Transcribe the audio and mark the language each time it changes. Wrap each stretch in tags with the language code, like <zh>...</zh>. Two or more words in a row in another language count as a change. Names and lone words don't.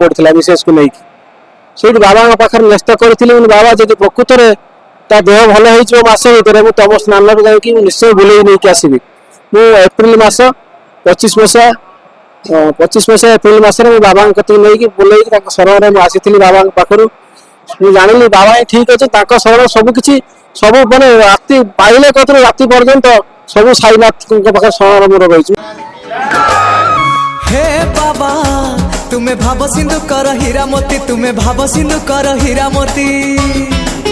<or>ପଡ଼ିଥିଲା ମିସେସ୍କୁ ନେଇକି ସେଇଠି ବାବାଙ୍କ ପାଖରେ ନ୍ୟସ୍ତ କରିଥିଲି ବାବା ଯଦି ପ୍ରକୃତରେ ତା ଦେହ ଭଲ ହେଇଯିବ ମାସ ଭିତରେ ମୁଁ ତମ ସ୍ନାନରେ ଯାଇକି ନିଶ୍ଚୟ ବୁଲେଇ ନେଇକି ଆସିବି ମୁଁ ଏପ୍ରିଲ ମାସ 25 ମସିହା ଏପ୍ରିଲ ମାସରେ ମୁଁ ବାବାଙ୍କ କତିକି ନେଇକି ବୁଲେଇକି ତାଙ୍କ ଶରଣରେ ମୁଁ ଆସିଥିଲି ବାବାଙ୍କ ପାଖରୁ ମୁଁ ଜାଣିଲି ବାବା ହିଁ ଠିକ ଅଛି ତାଙ୍କ ଶରଣ ସବୁ କିଛି ସବୁ ମାନେ ରାତି ପାଇଲେ କତରୁ ରାତି ପର୍ଯ୍ୟନ୍ତ ସବୁ ସାଇନାଥଙ୍କ ପାଖରେ ଶରଣ ମୋର ରହିଛି।</or> <hi>हे बाबा तुम्हें भाव सिंधु कर हीरा मोती तुम्हें भाव सिंधु कर हीरा मोती</hi>